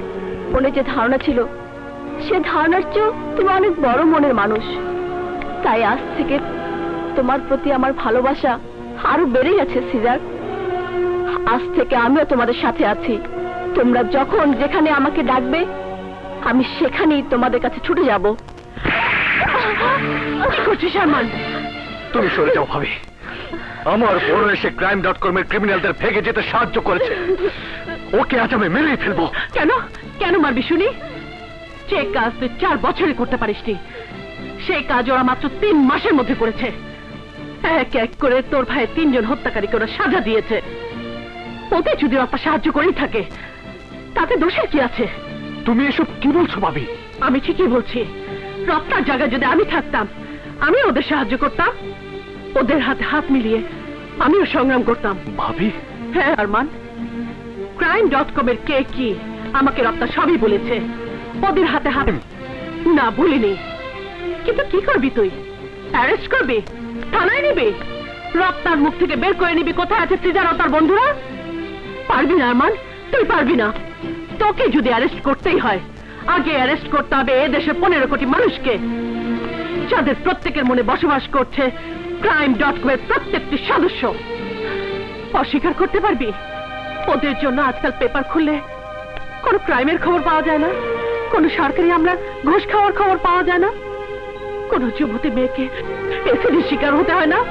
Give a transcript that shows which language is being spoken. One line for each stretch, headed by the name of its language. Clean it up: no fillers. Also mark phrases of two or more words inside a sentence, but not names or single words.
Bangla: মনে যে ধারণা ছিল সে ধারণার চেয়েও তুমি অনেক বড় মনের মানুষ, তাই আজ থেকে তোমার প্রতি আমার ভালোবাসা আরো বেড়ে গেছে সিজার। আজ থেকে আমিও তোমাদের সাথে আছি। তোমরা যখন যেখানে আমাকে ডাকবে আমি সেখানেই তোমাদের কাছে ছুটে যাব। কি করছিস আরমান? তুমি সরে যাও ভাবি। আমার বড় এসে crime.com-এর ক্রিমিনালদের ভেগে যেতে সাহায্য করেছে, ওকে আজ আমি মেরেই ফেলবো। কেন কেন মারবি শুনি? যে কাজ তুই 4 বছরে করতে পারিসনি সেই কাজ ওরা মাত্র 3 মাসের মধ্যে করেছে। এক এক করে তোর ভাইয়ের 3 জন হত্যাকারীকে ওরা সাজা দিয়েছে। ওতে যদি ওরা সাহায্য করেই থাকে তাতে দোষের কি আছে? তুমি এসব কি বলছো ভাবি? আমি ঠিকই বলছি। রত্নার জায়গায় যদি আমি থাকতাম আমি ওদের সাহায্য করতাম, ওদের হাতে হাত মিলিয়ে আমিও সংগ্রাম করতাম। ভাবি? হ্যাঁ আরমান, crime.com-এর কে কি আমাকে রত্না সবই বলেছে। ওদের হাতে হাত না ভুলিনি। কিন্তু কি করবি তুই? অ্যারেস্ট করবি? থানায় নিবি? রত্নার মুখ থেকে বের করে নিবি কোথায় আছে সিজার ও তার বন্ধুরা? পারবি না আরমান, তুই পারবি না। তোকে যদি অ্যারেস্ট করতেই হয় আগে অ্যারেস্ট করতে হবে এ দেশের 15 কোটি মানুষকে, যাদের প্রত্যেকের মনে বসবাস করছে crime.com-এর প্রত্যেকটি সদস্য। অস্বীকার করতে পারবি? ওদের জন্য আজকাল পেপার খুললে কোনো ক্রাইমের খবর পাওয়া যায় না, কোনো সরকারি আমরা ঘুষ খাওয়ার খবর পাওয়া যায় না, কোনো যুবতী মেয়েকে এসিডের শিকার হতে হয় না।